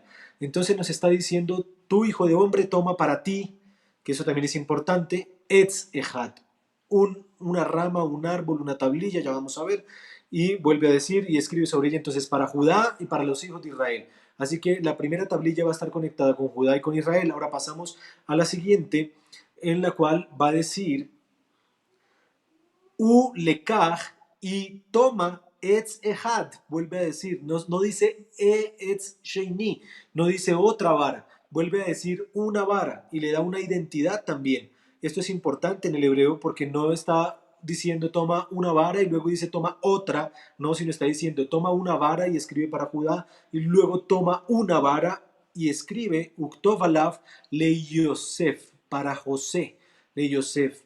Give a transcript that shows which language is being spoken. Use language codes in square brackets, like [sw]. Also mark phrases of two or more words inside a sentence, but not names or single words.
[es] Entonces nos está diciendo: tu hijo de hombre toma para ti, que eso también es importante, [he] עץ אחד, [es] una rama, un árbol, una tablilla, ya vamos a ver, y vuelve a decir y escribe sobre ella entonces para Judá y para los hijos de Israel. Así que la primera tablilla va a estar conectada con Judá y con Israel. Ahora pasamos a la siguiente, en la cual va a decir [he] ולקח, [es] y toma [he] עץ אחד, [es] vuelve a decir, no dice [he] עץ שני, [es] no dice otra vara, vuelve a decir una vara y le da una identidad también. Esto es importante en el hebreo porque no está diciendo toma una vara y luego dice toma otra, no, sino está diciendo toma una vara y escribe para Judá, y luego toma una vara y escribe [he] וכתוב עליו ליוסף, [es] para José, [he] ליוסף.